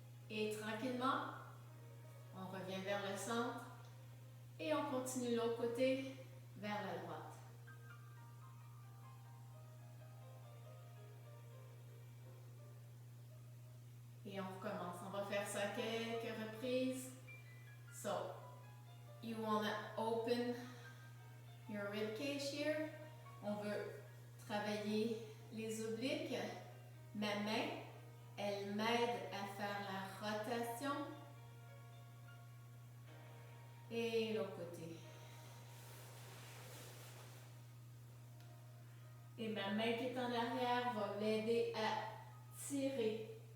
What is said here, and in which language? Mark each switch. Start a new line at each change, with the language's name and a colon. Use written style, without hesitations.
French: Et tranquillement, on revient vers le centre. Et on continue l'autre côté vers la droite. Et on recommence. On va faire ça quelques reprises.
English: So, you want to open your rib cage here.
French: On veut travailler les obliques. Ma main, elle m'aide à faire la rotation. Et l'autre côté. Et ma main qui est en arrière va m'aider à tirer.